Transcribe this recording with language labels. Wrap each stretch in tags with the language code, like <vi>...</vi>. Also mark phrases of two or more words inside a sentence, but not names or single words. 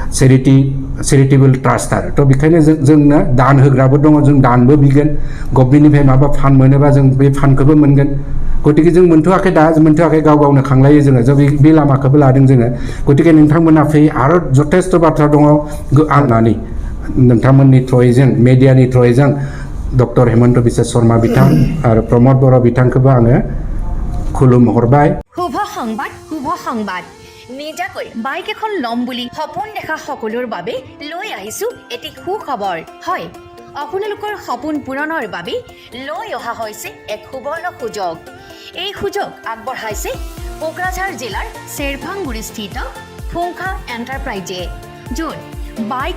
<brx>चेरिटेबल ट्रास्ट आरो तो बेखायनो जोंनो दान होग्राबो दङ जों दानबो बिगोन गभर्नमेन्टनिफ्राय माबा फान्ड मोनोबा जों बे फान्डखौबो मोनगोन गतिके जों मोनथ'वाखै गावनो खांलायो जोङो बे लामाखौबो लादों जोङो गतिके नोंथांमोना फै आरो जथेस्थ बाथ्रा दङ आंनानै नोंथांमोननि थ्रयैजों मेडियानि थ्रयैजों डक्टर हेमन्त बिश्व शर्मा बिथां आरो प्रमद बर' बिथांखौबो आङो खुलुमहरबाय</brx> <as>শুভ সংবাদ নিজাকৈ বাইক এখন ল'ম বুলি সপোন দেখা সকলোৰ বাবে লৈ আহিছো এটি সুখবৰ হয় আপোনালোকৰ সপোন পূৰণৰ বাবে লৈ অহা হৈছে এক সুবৰ্ণ সুযোগ এই সুযোগ আগবঢ়াইছে কোকৰাঝাৰ জিলাৰ চেৰফাংগুৰিস্থিত ফুংখা এণ্টাৰপ্ৰাইজে য'ত বাইক</as>